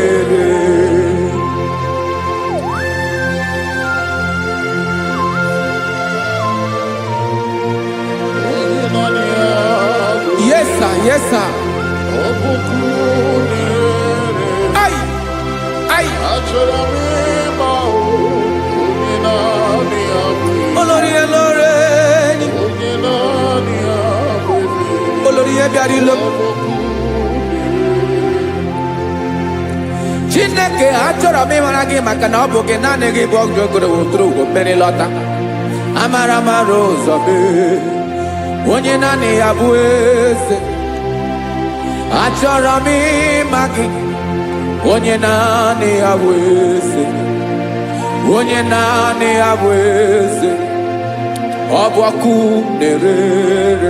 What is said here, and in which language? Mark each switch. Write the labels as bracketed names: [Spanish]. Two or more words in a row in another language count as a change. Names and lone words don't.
[English] Yes, sir. Yes, sir. Ay, ay. [Yoruba] Olórí ẹlọ́rẹ́, olórí ẹbí àdìlọ́. [Igbo] Chineke achọrọ m ịmara gị maka na ọ bụ gị naanị gị bụ ọgụ ogologo wotoro ugwo mmeri lọta. Amara mara ụzọ mee, onye naanị ya bụ eze. Achọrọ m ịma gị, onye naanị ya bụ eze, onye naanị ya bụ eze, ọ bụ ọkụ na-ere.